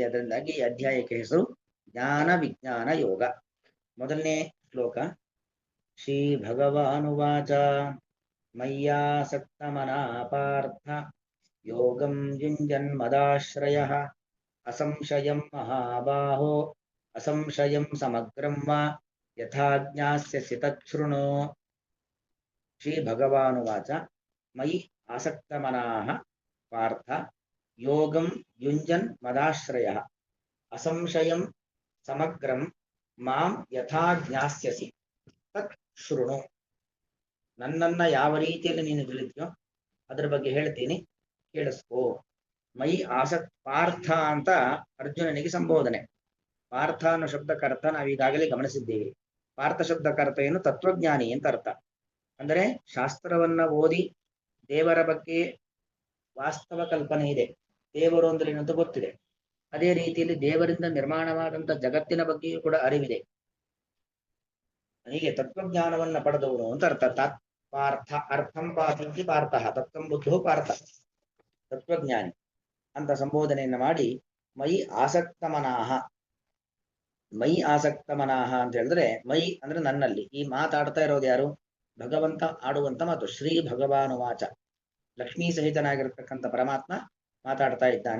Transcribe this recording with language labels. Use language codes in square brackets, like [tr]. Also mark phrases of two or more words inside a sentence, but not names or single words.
[kn] ಅದರಿಂದಾಗಿ ಈ ಅಧ್ಯಾಯಕ್ಕೆ ಹೆಸರು ಜ್ಞಾನ ವಿಜ್ಞಾನ ಯೋಗ. [sa] ಮೊದಲನೇ ಶ್ಲೋಕ. ಶ್ರೀ ಭಗವಾನುವಾಚ ಮಯ್ಯಾಸಕ್ತ ಮನಾ ಪಾರ್ಥ ಯೋಗಂ ಯುಂಜನ್ ಮದಾಶ್ರಯಃ ಅಸಂಶಯಂ ಮಹಾಬಾಹೋ ಅಸಂಶಯಂ ಸಮಗ್ರಂ ವಾ ಯಥಾ ಜ್ಞಾಸ್ಯಸಿ ತಚ್ಛೃಣು. ಶ್ರೀ ಭಗವಾನುವಾಚ ಮಯಿ ಆಸಕ್ತಮನಾಃ ಪಾರ್ಥ ಯೋಗಂ ಯುಂಜನ್ ಮದಾಶ್ರಯಃ ಅಸಂಶಯಂ ಸಮಗ್ರಂ ಮಾಂ ಯಥಾ ಜ್ಞಾಸ್ಯಸಿ ತತ್ ಶೃಣು. [kn] ನನ್ನನ್ನ ಯಾವ ರೀತಿಯಲ್ಲಿ ನೀನು ತಿಳಿದ್ಯೋ ಅದರ ಬಗ್ಗೆ ಹೇಳ್ತೀನಿ, ಕೇಳಿಸ್ಕೋ. [sa] ಮೈ ಪಾರ್ಥ [kn] ಅಂತ ಅರ್ಜುನನಿಗೆ ಸಂಬೋಧನೆ. ಪಾರ್ಥ ಅನ್ನೋ ಶಬ್ದಕ್ಕರ್ಥ ನಾವೀಗಾಗಲೇ ಗಮನಿಸಿದ್ದೇವೆ. ಪಾರ್ಥ ಶಬ್ದಕ್ಕರ್ಥ ಏನು? ತತ್ವಜ್ಞಾನಿ ಅಂತ ಅರ್ಥ. ಅಂದರೆ ಶಾಸ್ತ್ರವನ್ನ ಓದಿ ದೇವರ ಬಗ್ಗೆ ವಾಸ್ತವ ಕಲ್ಪನೆ ಇದೆ, ದೇವರು ಅಂದ್ರೆ ಏನಂತ ಗೊತ್ತಿದೆ. ಅದೇ ರೀತಿಯಲ್ಲಿ ದೇವರಿಂದ ನಿರ್ಮಾಣವಾದಂಥ ಜಗತ್ತಿನ ಬಗ್ಗೆಯೂ ಕೂಡ ಅರಿವಿದೆ. ಹೀಗೆ ತತ್ವಜ್ಞಾನವನ್ನ ಪಡೆದವರು ಅಂತ ಅರ್ಥ. [sa] ಪಾರ್ಥ ಅರ್ಥಂ ಪಾರ್ಥಂತಿ ಪಾರ್ಥ ತತ್ವಂ ಬುದ್ಧೋ ಪಾರ್ಥ, [kn] ತತ್ವಜ್ಞಾನಿ ಅಂತ ಸಂಬೋಧನೆಯನ್ನ ಮಾಡಿ [sa] ಮೈ ಆಸಕ್ತಮನಾಹ. ಮೈ ಆಸಕ್ತಮನಾಹ [kn] ಅಂತ ಹೇಳಿದ್ರೆ, ಮೈ ಅಂದ್ರೆ ನನ್ನಲ್ಲಿ. ಈ ಮಾತಾಡ್ತಾ ಇರೋದು ಯಾರು? ಭಗವಂತ ಆಡುವಂತ ಮಾತು. [sa] ಶ್ರೀ ಭಗವಾನುವಾಚ, [kn] ಲಕ್ಷ್ಮೀ ಸಹಿತನಾಗಿರ್ತಕ್ಕಂಥ ಪರಮಾತ್ಮ ಮಾತಾಡ್ತಾ ಇದ್ದಾನೆ.